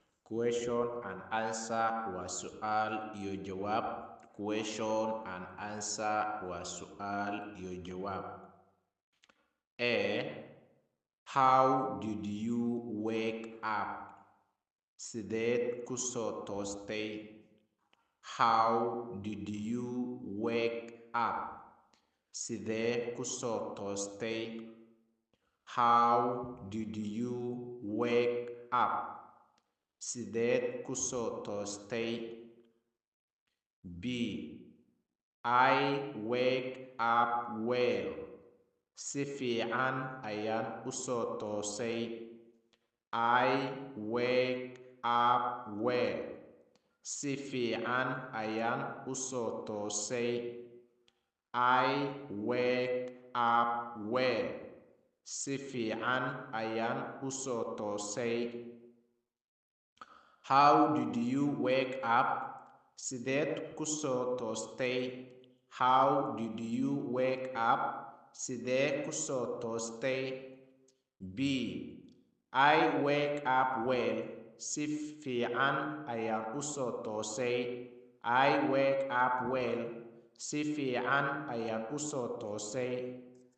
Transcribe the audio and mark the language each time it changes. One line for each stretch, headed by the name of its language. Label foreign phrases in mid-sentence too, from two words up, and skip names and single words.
English: question and answer
Arabic: وسؤال يجواب
English: question and answer
Arabic: وسؤال يجواب.
English: A. How did you wake up?
Somali: Sideed ku soo toostay?
English: How did you wake up?
Somali: Sidee ku soo toostay?
English: How did you wake up?
Somali: Sideed ku soo toostay?
English: B. I wake up well.
Somali: Si fiican ayaan u soo toosay.
English: I wake up well.
Somali: Si fiican ayaan u soo toosay.
English: I wake up well.
Somali: Si fiican ayaan u soo toosay.
English: How did you wake up?
Somali: Sideed ku soo toostay?
English: How did you wake up?
Somali: Sidee ku soo toostay?
English: B. I wake up well.
Somali: Si fiican ayaan u soo toosay.
English: I wake up well.
Somali: Si fiican ayaan u soo toosay.